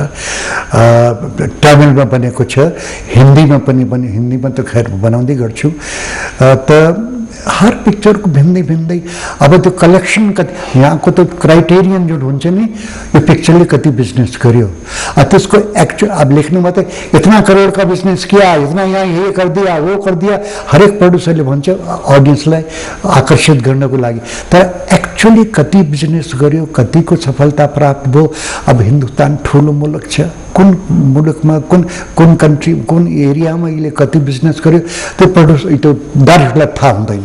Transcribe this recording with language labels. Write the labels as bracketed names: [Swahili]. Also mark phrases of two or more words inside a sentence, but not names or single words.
[Nepali] तमिलमा बनेको छ, हिन्दीमा पनि हिन्दीमा त खैर बनाउँदै गर्छु। त हर पिक्चरको भिन्दै अब त्यो कलेक्सन कति, यहाँको त क्राइटेरियन जो हुन्छ नि, यो पिक्चरले कति बिजनेस गर्यो, त्यसको एक्चुअल अब लेख्नुमा त [Hindi] इतना करोड का बिजनेस किया, इतना यहाँ ये कर दिया वो कर दिया, [Nepali] हरेक प्रोड्युसरले भन्छ अडियन्सलाई आकर्षित गर्नको लागि। तर एक्चुअली कति बिजनेस गर्यो, कतिको सफलता प्राप्त भयो। अब हिन्दुस्तान ठुलो मुलुक छ, कुन मुलुकमा कुन कन्ट्री कुन एरियामा यसले कति बिजनेस गर्यो त्यो त्यो डाइरेक्टरलाई थाहा हुँदैन।